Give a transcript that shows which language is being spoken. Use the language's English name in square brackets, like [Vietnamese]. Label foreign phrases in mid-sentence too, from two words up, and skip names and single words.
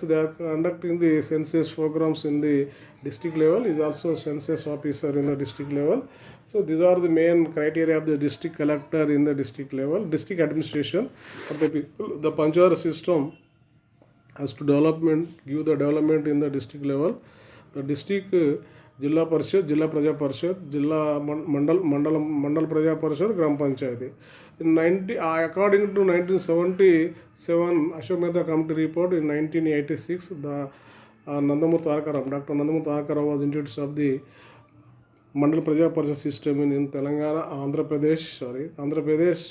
[English] They are conducting the census programs in the district level. Is also census officer in the district level. So these are the main criteria of the district collector in the district level. District administration of the people. The Panchayat system has to give the development in the district level. The district Jilla Parishad, Jilla Praja Parishad, Jilla Mandal Praja Parishad, Gram Panchayati. According to 1977 Ashok Mehta Committee report, in 1986 the Nandamur Tarakaram, Dr. Nandamur Tarakaram was introduced of the Mandal Praja Parishad system in Telangana, Andhra Pradesh.